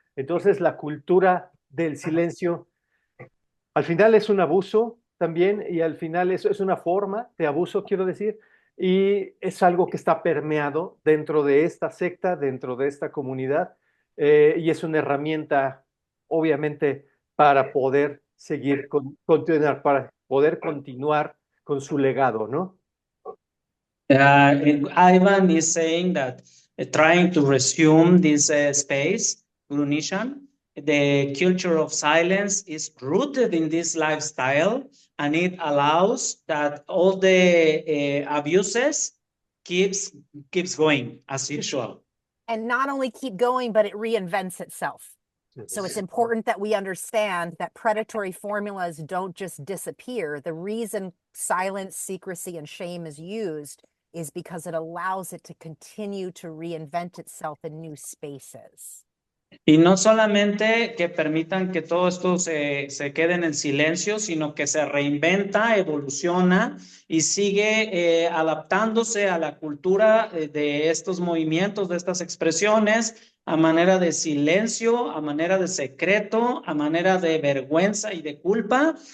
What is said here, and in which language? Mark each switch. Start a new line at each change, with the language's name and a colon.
Spanish: Entonces, la cultura del silencio al final es un abuso también y al final es una forma de abuso, quiero decir, y es algo que está permeado dentro de esta secta, dentro de esta comunidad, y es una herramienta, obviamente, para poder seguir, continuar, para poder continuar con su legado, ¿no?
English: Ivan is saying that trying to resume this space, Gurunishan, the culture of silence is rooted in this lifestyle, and it allows that all the abuses keeps going as usual. And not only keep going, but it reinvents itself. So it's important that we understand that predatory formulas don't just disappear. The reason silence, secrecy, and shame is used is because it allows it to continue to reinvent itself in new spaces.
Spanish: Y no solamente que permitan que todo esto se quede en el silencio, sino que se reinventa, evoluciona y sigue adaptándose a la cultura de estos movimientos, de estas expresiones, a manera de silencio, a manera de secreto, a manera de vergüenza y de culpa.